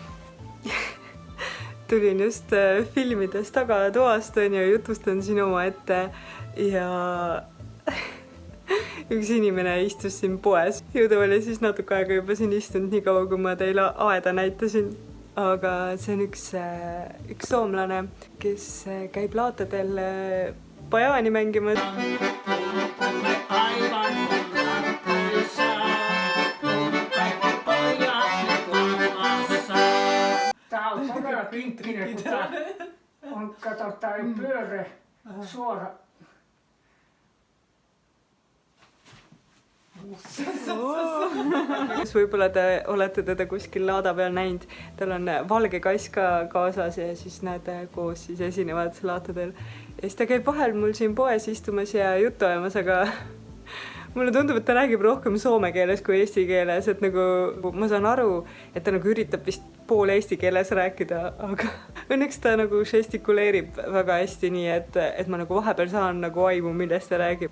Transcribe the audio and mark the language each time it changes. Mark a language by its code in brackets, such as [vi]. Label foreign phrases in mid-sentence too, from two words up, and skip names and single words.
[et] Tulin just filmides tagatoast ja jutustan siin oma ette ja üks inimene istus siin poes. Ju ta oli siis natuke aega juba siin istunud, nii kaua kui ma teile aeda näitasin. Aga see on üks soomlane, kes käib laatadel bajaani mängimas. [fi] Tää on todella kinkkinen, kun tää on, kato, tää ei pyöre suora. [et] Võib-olla te olete teda kuskil laada peal näinud. Tal on valge kass ka kaasas ja siis nad koos siis esinevad laatadel. Ja siis ta käib vahel mul siin poes istumas ja juttu ajamas, aga mulle tundub, et ta räägib rohkem soome keeles kui eesti keeles, et nagu ma saan aru, et ta nagu üritab vist pool eesti keeles rääkida, Õnneks ta nagu žestikuleerib väga hästi nii, et ma nagu vahepeal saan nagu aimu, millest ta räägib.